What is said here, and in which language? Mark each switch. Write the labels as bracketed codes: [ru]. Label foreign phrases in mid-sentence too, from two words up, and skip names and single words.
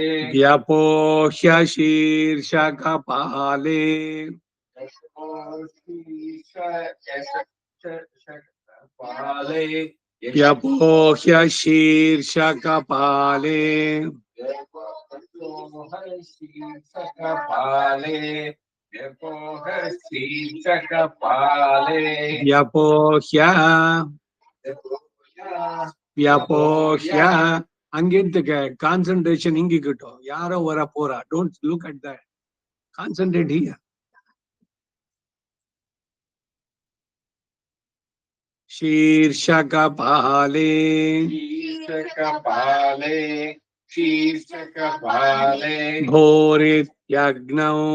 [sa] व्यपोह्य शीर्षकपाले व्यपोह्य शीर्षकपाले व्यपोह्य व्यपोह्य [ta] அங்கிருந்துக்க கான்சென்ட்ரேஷன் இங்கிக்கிட்டோம் யாரோ வர போறா [en] don't look at that concentrate here [ta] शीर्षकपाले [sa] शीर्षकपाले भूरित्यग्नौ